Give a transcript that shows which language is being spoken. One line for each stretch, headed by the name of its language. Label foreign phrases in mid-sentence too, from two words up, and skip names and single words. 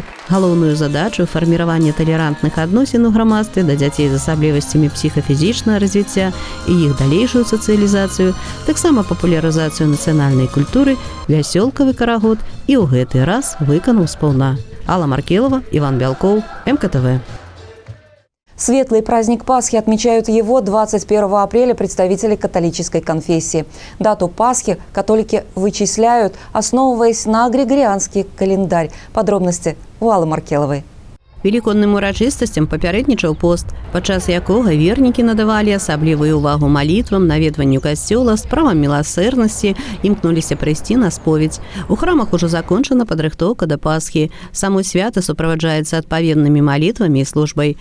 Belarusian: Галоўную задачу фарміравання талерантных адносін у грамадстве да дзяцей з асаблівасцямі псіхафізічнага развіцця і іх далейшую сацыялізацыю, таксама папулярызацыю нацыянальнай культуры «Веселковый карагод» і ў гэты раз выканаў спаўна.
Russian: Алла Маркелова, Иван Бялков, МКТВ. Светлый праздник Пасхи отмечают его 21 апреля представители католической конфессии. Дату Пасхи католики вычисляют, основываясь на григорианский календарь. Подробности у Аллы Маркеловой.
Belarusian: Велікодным урачыстасцям папярэднічаў пост, падчас якога вернікі надавалі асаблівую ўвагу малітвам, наведванню касцёла, справам міласэрнасці, імкнуліся прыйсці на споведь. У храмах ужо закончана падрыхтоўка да Пасхі. Само свята суправаджаецца адпаведнымі малітвамі і службай.